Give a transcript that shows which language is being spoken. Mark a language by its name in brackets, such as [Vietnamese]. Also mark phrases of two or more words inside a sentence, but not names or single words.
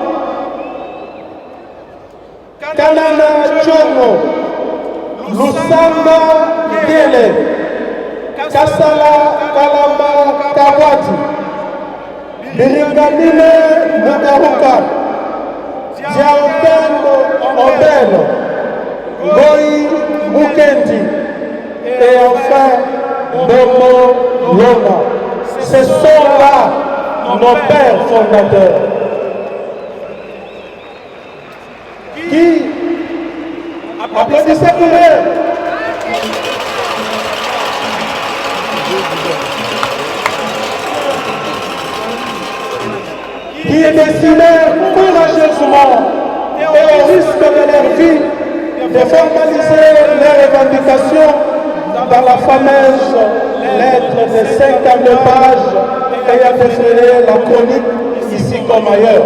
[French] Kanana Chongo, Lusanga Gele, Kasala Kalamba Kawati, Biringanine Mugaruka, Diaotembo Obeno, Goi Mukendi et enfin Momo Lona. Ce sont là nos pères fondateurs qui applaudissez pour eux. Qui dessinèrent courageusement et au risque de leur vie de formaliser leurs revendications dans la fameuse lettre de 52 pages ayant défilé la chronique ici comme ailleurs.